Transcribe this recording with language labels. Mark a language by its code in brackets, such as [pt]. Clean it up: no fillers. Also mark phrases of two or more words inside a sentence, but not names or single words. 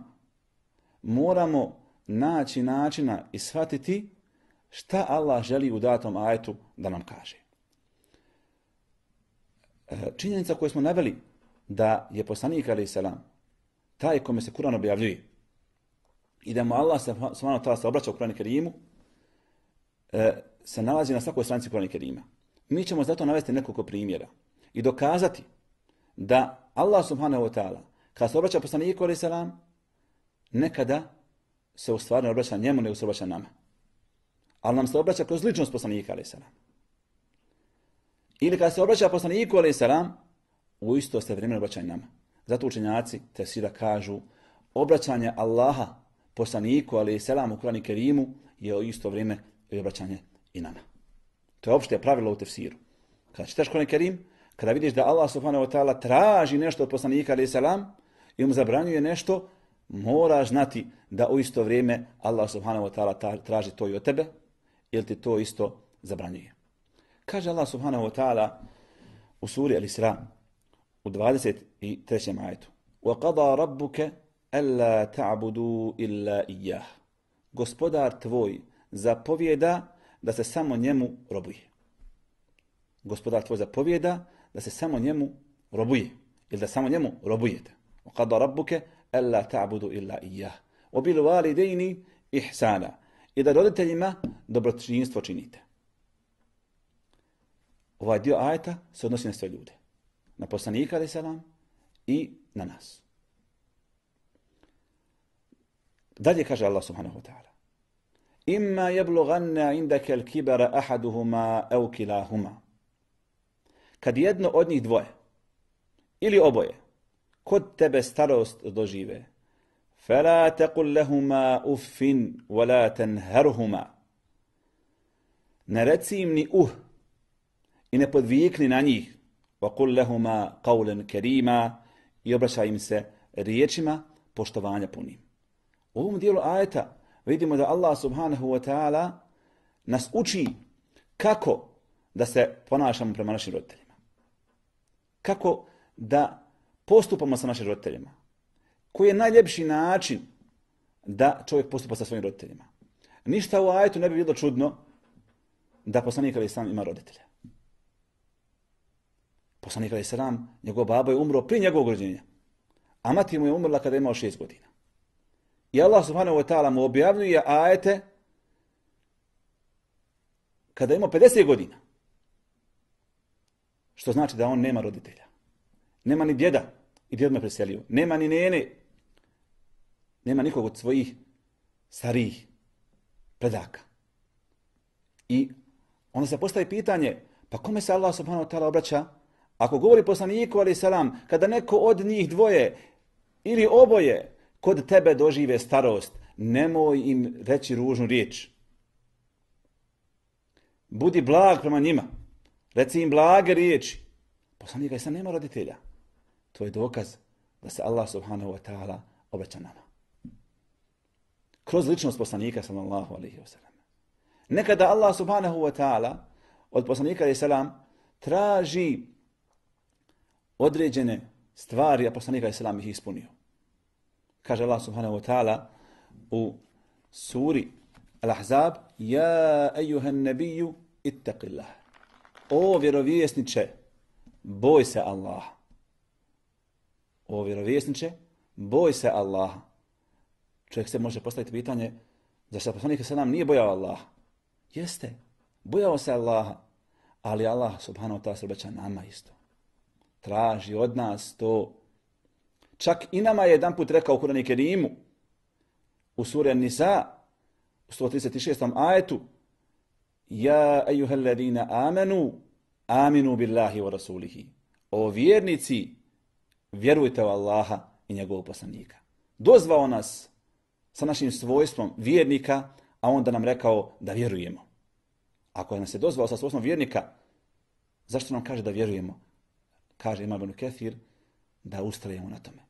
[bs] Moramo naći načina i shvatiti šta Allah želi u datom ajetu da nam kaže. Činjenica koju smo naveli da je poslanik [ar] عليه السلام [bs] taj kome se Kur'an objavljuje i da mu Allah [ar] سبحانه وتعالى [bs] se obraća u Kur'anu i Kerimu se nalazi na svakoj stranici Kur'ana i Kerima. Mi ćemo zato navesti nekoliko primjera i dokazati da Allah [ar] سبحانه وتعالى [bs] kada se obraća poslaniku [ar] عليه السلام [bs] nekada se u stvari ne obraća njemu, nego se obraća nama. Ali nam se obraća kroz ličnost poslanika [ar] عليه السلام. [bs] Ili kada se obraća poslaniku [ar] عليه السلام, [bs] u isto se vrijeme obraća i nama. Zato učenjaci tefsira kažu obraćanje Allaha poslaniku [ar] عليه السلام [bs] u Kur'anu i Kerimu je u isto vrijeme i obraćanje i nama. To je opšte pravilo u tefsiru. Kada čitaš Kur'an i Kerim, kada vidiš da Allah [ar] سبحانه وتعالى [bs] traži nešto od poslanika [ar] عليه السلام [bs] i mu zabranjuje nešto, moraš znati da u isto vrijeme Allah [ar] سبحانه وتعالى [bs] traži to i od tebe ili ti to isto zabranjuje. Kaže Allah [ar] سبحانه وتعالى [bs] u suri Al-Isra u 23. ajetu: [ar] وَقَضَى رَبُّكَ أَلَّا تَعْبُدُوا إِلَّا إِيَّهُ. [bs] Gospodar tvoj zapovjeda da se samo njemu robuje. Gospodar tvoj zapovjeda da se samo njemu robuje ili da samo njemu robujete. [ar] وَقَضَى رَبُّكَ أَلَّا تَعْبُدُوا إِلَّا إِيَّهُ وَبِالْوَالِدَيْنِ إِحْسَانًا. [bs] I da roditeljima dobročinstvo činite. Ovaj dio ajeta se odnosi na sve ljude. Na poslanika [ar] عليه السلام [bs] i na nas. Dalje kaže [ar] Allah سبحانه وتعالى إما يبلغن عندك الكبر أحدهما أو كلاهما. [bs] Kad jedno od njih dvoje ili oboje kod tebe starost dožive, [ar] فلا تقل لهما أف ولا تنهرهما. [bs] Ne reci im ni i ne podvikni na njih. [ar] وَقُلْ لَهُمَا قَوْلًا كَرِيمًا [bs] i obraćaj im se riječima poštovanja punim. U ovom dijelu ajeta vidimo da Allah [ar] سبحانه وتعالى [bs] nas uči kako da se ponašamo prema našim roditeljima. Kako da postupamo sa našim roditeljima. Koji je najljepši način da čovjek postupa sa svojim roditeljima. Ništa u ajetu ne bi bilo čudno da poslanik [ar] عليه السلام [bs] ima roditelja. Poslanik [ar] عليه السلام, [bs] njegov babo je umro prije njegovog rođenja, a mati mu je umrla kada je imao 6 godina. I Allah [ar] سبحانه وتعالى [bs] mu objavljuje ajete kada je imao 50 godina. Što znači da on nema roditelja. Nema ni djeda, i djed me preselio. Nema ni nene, nema nikog od svojih starijih predaka. I onda se postavi pitanje, pa kome se Allah [ar] سبحانه وتعالى [bs] obraća? Ako govori poslaniku [ar] عليه السلام, [bs] kada neko od njih dvoje ili oboje kod tebe dožive starost, nemoj im reći ružnu riječ. Budi blag prema njima. Reci im blage riječi. Poslanik [ar] عليه السلام [bs] nema roditelja. To je dokaz da se Allah [ar] سبحانه وتعالى [bs] obraća nama. Kroz ličnost poslanika [ar] صلى الله عليه وسلم. [bs] Nekada Allah [ar] سبحانه وتعالى [bs] od poslanika [ar] عليه السلام [bs] traži određene stvari, a poslanik [ar] عليه السلام [bs] ih ispunio. Kaže Allah [ar] سبحانه وتعالى [bs] u suri Al-Ahzab: [ar] يا أيها النبي اتق الله. [bs] O vjerovjesniče, boj se Allaha. O vjerovjesniče, boj se Allaha. Čovjek se može postaviti pitanje, zašto poslanik se nam nije bojao Allaha? Jeste, bojao se Allaha, ali Allah [ar] سبحانه وتعالى [bs] se obraća nama isto. Traži od nas to. Čak i nama je jedan put rekao u Kur'anu Kerimu, u suri An-Nisa, u 136. ajetu: [ar] يا أيها الذين آمنوا آمنوا بالله ورسوله. [bs] O vjernici, vjerujte u Allaha i njegovog poslanika. Dozvao nas sa našim svojstvom vjernika, a onda nam rekao da vjerujemo. Ako nas je dozvao sa svojstvom vjernika, zašto nam kaže da vjerujemo? Kaže Imam Ibn Kathir da ustrajemo na tome.